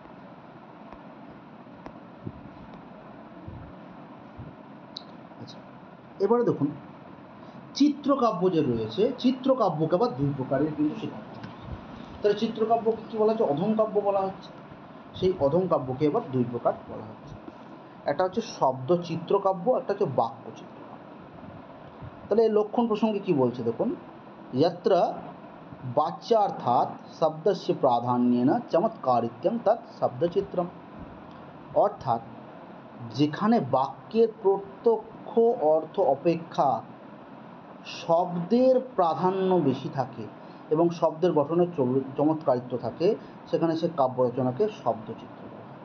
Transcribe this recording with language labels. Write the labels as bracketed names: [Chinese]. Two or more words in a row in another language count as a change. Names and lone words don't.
[Bangla] আচ্ছা, এবারে দেখুন চিত্রকাব্য যে রয়েছে, চিত্রকাব্যকে আবার 2 প্রকারের কিন্তু স্বীকার করা হয়েছে। তাহলে চিত্রকাব্যকে কী বলা হচ্ছে, অধম কাব্য বলা হচ্ছে, সেই অধম কাব্যকে এবার 2 প্রকার বলা হচ্ছে, একটা হচ্ছে শব্দ চিত্রকাব্য, একটা হচ্ছে বাক্য চিত্রকাব্য। তাহলে এই লক্ষণ প্রসঙ্গে কী বলছে দেখুন, [Sanskrit] यत्र वाच्यार्थात् शब्दस्य प्राधान्येन चमत्कारित्यं तत् शब्दचित्रम, [Bangla] অর্থাৎ যেখানে বাক্যের প্রত্যক্ষ অর্থ অপেক্ষা শব্দের প্রাধান্য বেশি থাকে এবং শব্দের গঠনের চমৎকারিত্ব থাকে, সেখানে সে কাব্য রচনাকে শব্দচিত্র বলা হয়।